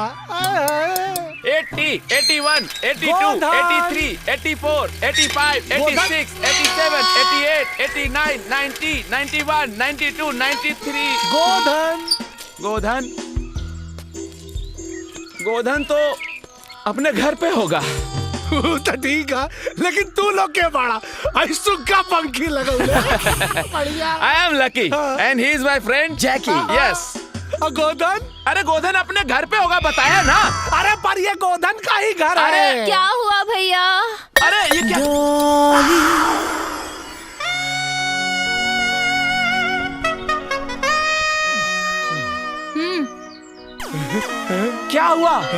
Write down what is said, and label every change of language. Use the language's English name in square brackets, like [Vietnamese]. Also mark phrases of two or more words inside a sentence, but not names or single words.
[Hindi] 80, 81, 82, 83, 84, 85, 86, 87, 88, 89, 90, 91, 92, 93। गोधन तो अपने घर पे होगा। तो ठीक है, लेकिन तू लोग के बड़ा सुखा पंखी लगा। [English] I am lucky and he is my friend Jackie. Yes. [Hindi] गोधन? अरे गोधन अपने घर पे होगा, बताया ना। अरे पर ये गोधन का ही घर है। अरे क्या हुआ भैया? अरे ये क्या? क्या हुआ?